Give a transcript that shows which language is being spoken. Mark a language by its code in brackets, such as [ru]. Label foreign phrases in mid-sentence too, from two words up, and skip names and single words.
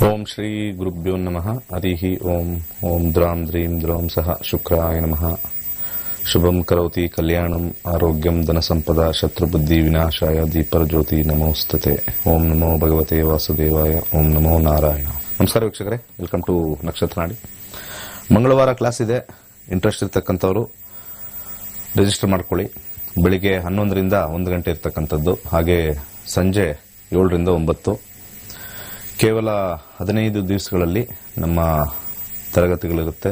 [sa] ಶ್ರೀ ಗುರುಭ್ಯೋ ನಮಃ. ಹರಿಃ ಓಂ. ಓಂ ದ್ರಾಂ ದ್ರೀಂ ದ್ರೌಂ ಸಹ ಶುಕ್ರಾಯ ನಮಃ. ಶುಭಂ ಕರೋತಿ ಕಲ್ಯಾಣಂ ಆರೋಗ್ಯಂ ಧನಸಂಪದ ಶತ್ರುಬುದ್ಧಿ ವಿನಾಶಾಯ ದೀಪರಜ್ಯೋತಿ ನಮೋಸ್ತುತೆ. ಓಂ ನಮೋ ಭಗವತೆ ವಾಸುದೇವಾಯ. ಓಂ ನಮೋ ನಾರಾಯಣ. [kn] ನಮಸ್ಕಾರ ವೀಕ್ಷಕರೇ, [en] welcome to [kn] ನಕ್ಷತ್ರ ನಾಡಿ. ಮಂಗಳವಾರ ಕ್ಲಾಸ್ ಇದೆ. ಇಂಟ್ರೆಸ್ಟ್ ಇರ್ತಕ್ಕಂಥವ್ರು ರಿಜಿಸ್ಟರ್ ಮಾಡ್ಕೊಳ್ಳಿ. ಬೆಳಿಗ್ಗೆ 11ರಿಂದ 1 ಗಂಟೆ ಇರ್ತಕ್ಕಂಥದ್ದು, ಹಾಗೆ ಸಂಜೆ 7ರಿಂದ 9. ಕೇವಲ 15 ದಿವಸಗಳಲ್ಲಿ ನಮ್ಮ ತರಗತಿಗಳಿರುತ್ತೆ.